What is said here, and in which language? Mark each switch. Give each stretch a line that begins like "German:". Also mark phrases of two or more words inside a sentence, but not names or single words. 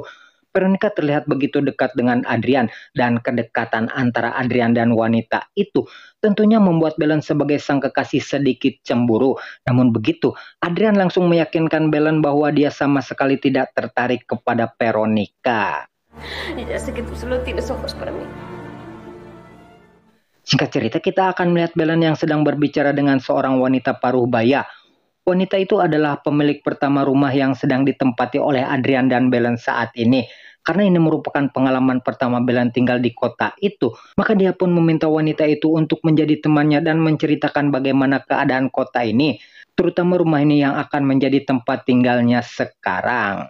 Indonesian: Veronica terlihat begitu dekat dengan Adrian, dan kedekatan antara Adrian dan wanita itu tentunya membuat Belen sebagai sang kekasih sedikit cemburu. Namun begitu, Adrian langsung meyakinkan Belen bahwa dia sama sekali tidak tertarik kepada Veronica.
Spanish: Ya sé que tú solo tienes ojos para mí.
Indonesian: Singkat cerita, kita akan melihat Belen yang sedang berbicara dengan seorang wanita paruh baya. Wanita itu adalah pemilik pertama rumah yang sedang ditempati oleh Adrian dan Belen saat ini. Karena ini merupakan pengalaman pertama Belen tinggal di kota itu, maka dia pun meminta wanita itu untuk menjadi temannya dan menceritakan bagaimana keadaan kota ini, terutama rumah ini yang akan menjadi tempat tinggalnya sekarang.